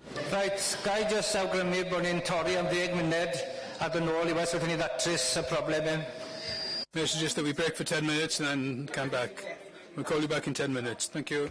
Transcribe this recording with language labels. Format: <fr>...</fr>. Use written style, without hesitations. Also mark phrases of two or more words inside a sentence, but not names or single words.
<cy>Right, gai jyst awgrymu bod ni'n torri am 10 munud a dyn nôl I weld sut ni ddatrys y problem hyn.</cy> <en>May I suggest that we break for 10 minutes and then come back? We'll call you back in 10 minutes. Thank you.</en>